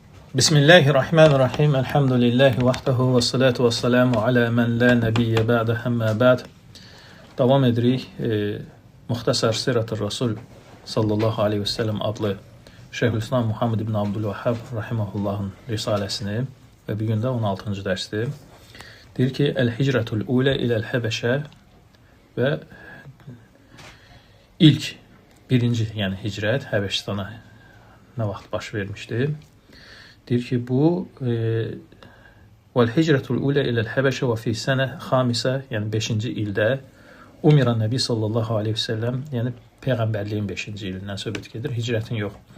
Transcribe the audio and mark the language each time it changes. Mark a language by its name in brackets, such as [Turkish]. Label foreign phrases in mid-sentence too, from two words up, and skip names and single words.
[Arabic] بسم الله الرحمن الرحيم. الحمد لله وحده والصلاة والسلام على من لا نبي بعده أما بعد. [Azerbaijani] Davam edirik. Muxtasar Sirat-ı Rasul [Arabic] صلى الله عليه وسلم [Azerbaijani] adlı Şeyhülislam Muhammed ibn Abdülvahhab rahimahullahın risalesini ve bir gündə 16-cı dərsdir. Deyir ki, [Arabic] الهجرة الأولى إلى الحبشة [Azerbaijani] və ilk, birinci, yəni hicrət Həbəşistana nə vaxt baş vermişdi? Deyir ki, bu [Arabic] والهجرة الأولى إلى الحبشة وفي سنة خامسة, [Azerbaijani] yəni 5-ci ildə Umiran Nəbi [Arabic] صلى الله عليه وسلم, [Azerbaijani] yəni Peyğəmbərliyin 5-ci ilindən söhbət gedir, hicrətin yox.